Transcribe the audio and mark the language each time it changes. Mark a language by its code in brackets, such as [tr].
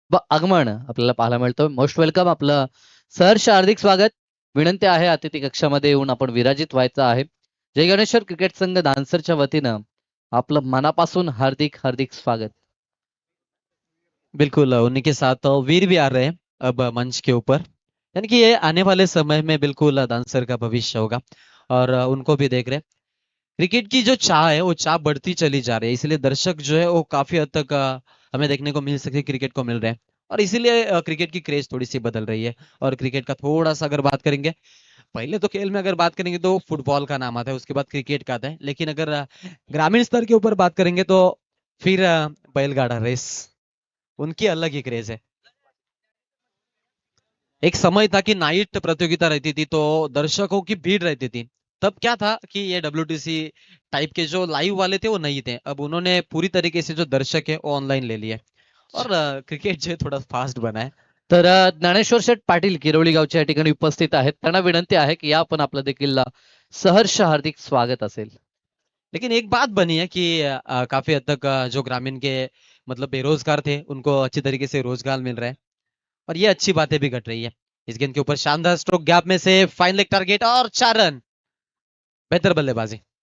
[mr] आगमन आपल्याला पाहायला मिळतं। [en] most welcome, [mr] आपलं सहर्ष हार्दिक स्वागत। विनंती आहे अतिथी कक्षामध्ये येऊन आपण विराजित व्हायचं आहे। जय गणेश्वर क्रिकेट संघ दानसरच्या वतीनं आपलं मनापासून हार्दिक हार्दिक स्वागत। [hi] बिल्कुल उन्हीं के साथ वीर भी आ रहे हैं अब मंच के ऊपर, यानी कि ये आने वाले समय में बिल्कुल डांसर का भविष्य होगा और उनको भी देख रहे हैं। क्रिकेट की जो चाह है वो चाह बढ़ती चली जा रही है, इसलिए दर्शक जो है वो काफी हद तक हमें देखने को मिल सकते क्रिकेट को मिल रहे हैं, और इसीलिए क्रिकेट की क्रेज थोड़ी सी बदल रही है। और क्रिकेट का थोड़ा सा अगर बात करेंगे, पहले तो खेल में अगर बात करेंगे तो फुटबॉल का नाम आता है, उसके बाद क्रिकेट का आता है, लेकिन अगर ग्रामीण स्तर के ऊपर बात करेंगे तो फिर बैलगाड़ा रेस, उनकी अलग ही क्रेज है। एक समय था कि नाइट प्रतियोगिता रहती थी तो दर्शकों की भीड़ रहती थी। तब क्या था कि ये WTC टाइप के जो लाइव वाले थे वो नहीं थे, अब उन्होंने पूरी तरीके से जो दर्शक है वो ऑनलाइन ले लिए, और क्रिकेट जो है थोड़ा फास्ट बना है। [mr] तर ज्ञानेश्वर शेठ पाटील किरवली गावच्या या ठिकाणी उपस्थित आहेत। त्यांना विनंती आहे की या पण आपलं देखील सहर्ष हार्दिक स्वागत असेल। [hi] लेकिन एक बात बनी है कि काफी हद तक जो ग्रामीण के मतलब बेरोजगार थे उनको अच्छी तरीके से रोजगार मिल रहा है, और ये अच्छी बातें भी घट रही है। इस गेंद के ऊपर शानदार स्ट्रोक, गैप में से फाइन लेग टारगेट और 4 रन। बेहतर बल्लेबाजी।